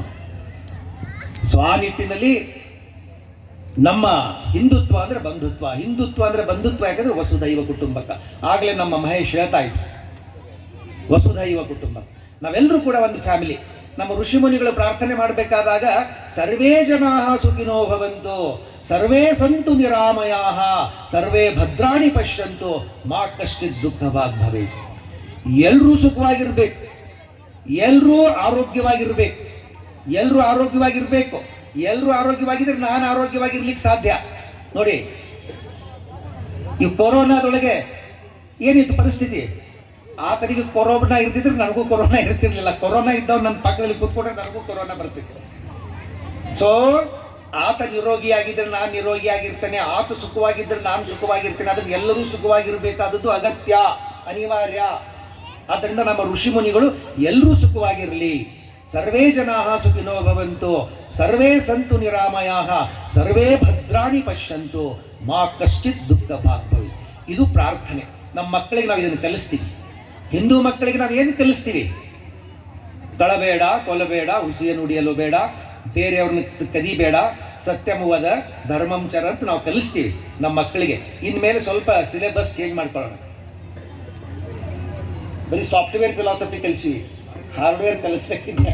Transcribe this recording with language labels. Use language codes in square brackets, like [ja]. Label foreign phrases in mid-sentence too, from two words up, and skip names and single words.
[kn] ಸೊ ಆ ನಿಟ್ಟಿನಲ್ಲಿ ನಮ್ಮ ಹಿಂದುತ್ವ ಅಂದರೆ ಬಂಧುತ್ವ, ಹಿಂದುತ್ವ ಅಂದರೆ ಬಂಧುತ್ವ. ಯಾಕಂದರೆ [sa] ವಸುಧೈವ ಕುಟುಂಬಕ. [kn] ಆಗಲೇ ನಮ್ಮ ಮಹೇಶ್ ಹೇಳ್ತಾ ಇದ್ರು, [sa] ವಸುಧೈವ ಕುಟುಂಬ. [kn] ನಾವೆಲ್ಲರೂ ಕೂಡ ಒಂದು ಫ್ಯಾಮಿಲಿ. ನಮ್ಮ ಋಷಿಮುನಿಗಳು ಪ್ರಾರ್ಥನೆ ಮಾಡಬೇಕಾದಾಗ [sa] ಸರ್ವೇ ಜನಾ ಸುಖಿನೋ ಭವಂತು, ಸರ್ವೇ ಸಂತು ನಿರಾಮಯಾಃ, ಸರ್ವೇ ಭದ್ರಾಣಿ ಪಶ್ಯಂತು, ಮಾ ಕಶ್ಚಿತ್ ದುಃಖಭಾಗ್ ಭವೇತ್. [kn] ಎಲ್ಲರೂ ಸುಖವಾಗಿರ್ಬೇಕು, ಎಲ್ಲರೂ ಆರೋಗ್ಯವಾಗಿರ್ಬೇಕು, ಎಲ್ಲರೂ ಆರೋಗ್ಯವಾಗಿರ್ಬೇಕು. ಎಲ್ಲರೂ ಆರೋಗ್ಯವಾಗಿದ್ರೆ ನಾನು ಆರೋಗ್ಯವಾಗಿರ್ಲಿಕ್ಕೆ ಸಾಧ್ಯ. ನೋಡಿ, ಈ ಕೊರೋನಾದೊಳಗೆ ಏನಿತ್ತು ಪರಿಸ್ಥಿತಿ? ಆತನಿಗೆ ಕೊರೋನಾ ಇರ್ತಿದ್ರೆ ನನಗೂ ಕೊರೋನಾ ಇರ್ತಿರ್ಲಿಲ್ಲ. ಕೊರೋನಾ ಇದ್ದವ್ ನನ್ನ ಪಕ್ಕದಲ್ಲಿ ಕೂತ್ಕೊಂಡ್ರೆ ನನಗೂ ಕೊರೋನಾ ಬರ್ತಿತ್ತು. ಸೊ ಆತ ನಿರೋಗಿಯಾಗಿದ್ರೆ ನಾನು ನಿರೋಗಿಯಾಗಿರ್ತೇನೆ, ಆತ ಸುಖವಾಗಿದ್ದರೆ ನಾನು ಸುಖವಾಗಿರ್ತೇನೆ. ಅದಕ್ಕೆ ಎಲ್ಲರೂ ಸುಖವಾಗಿರ್ಬೇಕಾದದ್ದು ಅಗತ್ಯ, ಅನಿವಾರ್ಯ. ಆದ್ದರಿಂದ ನಮ್ಮ ಋಷಿ ಮುನಿಗಳು ಎಲ್ಲರೂ ಸುಖವಾಗಿರಲಿ. [sa] ಸರ್ವೇ ಜನಾಃ ಸುಖಿನೋ ಭವಂತು, ಸರ್ವೇ ಸಂತು ನಿರಾಮಯಾಃ, ಸರ್ವೇ ಭದ್ರಾಣಿ ಪಶ್ಯಂತು, ಮಾ ಕಶ್ಚಿತ್ ದುಃಖ ಭಾಗ್ ಭವೇತ್. [kn] ಇದು ಪ್ರಾರ್ಥನೆ. ನಮ್ಮ ಮಕ್ಕಳಿಗೆ ನಾವು ಇದನ್ನು ಕಲಿಸ್ತೀವಿ. ಹಿಂದೂ ಮಕ್ಕಳಿಗೆ ನಾವು ಏನು ಕಲಿಸ್ತೀವಿ? ಕಳಬೇಡ, ಕೊಲ್ಲಬೇಡ, ಹುಸಿಯ ನುಡಿಯಲು ಬೇಡ, ಬೇರೆಯವ್ರನ್ನ ಕದಿಬೇಡ, [sa] ಸತ್ಯಮುವದ ಧರ್ಮಂ ಚರ [kn] ಅಂತ ನಾವು ಕಲಿಸ್ತೀವಿ ನಮ್ಮ ಮಕ್ಕಳಿಗೆ. ಇನ್ಮೇಲೆ ಸ್ವಲ್ಪ [en] syllabus change [kn] ಮಾಡ್ಕೊಳ್ಳೋಣ. ಬರೀ [en] software philosophy [kn] ಕಲಿಸಿವಿ, ಹಾರ್ಡ್ವೇರ್ ಕಲಿಸ್ಬೇಕಿದೆ.